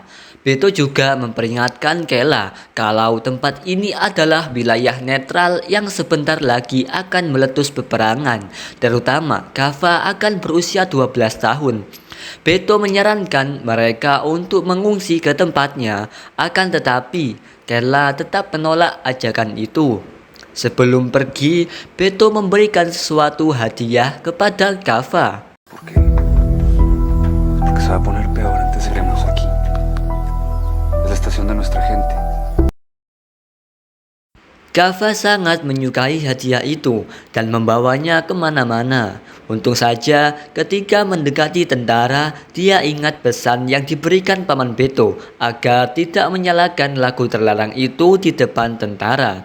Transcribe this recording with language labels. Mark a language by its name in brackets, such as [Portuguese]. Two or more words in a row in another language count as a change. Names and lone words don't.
[Indonesian] Beto juga memperingatkan Kela kalau tempat ini adalah wilayah netral yang sebentar lagi akan meletus peperangan, terutama Kava akan berusia 12 tahun. Beto menyarankan mereka untuk mengungsi ke tempatnya, akan tetapi Kela tetap menolak ajakan itu. Sebelum pergi, Beto memberikan sesuatu hadiah kepada Kava. [Spanish] Porque se va a poner peor antes iremos aquí. Es la estación de nuestra gente. [Indonesian] Kava sangat menyukai hadiah itu dan membawanya kemana-mana. Untung saja ketika mendekati tentara, dia ingat pesan yang diberikan Paman Beto agar tidak menyalakan lagu terlarang itu di depan tentara.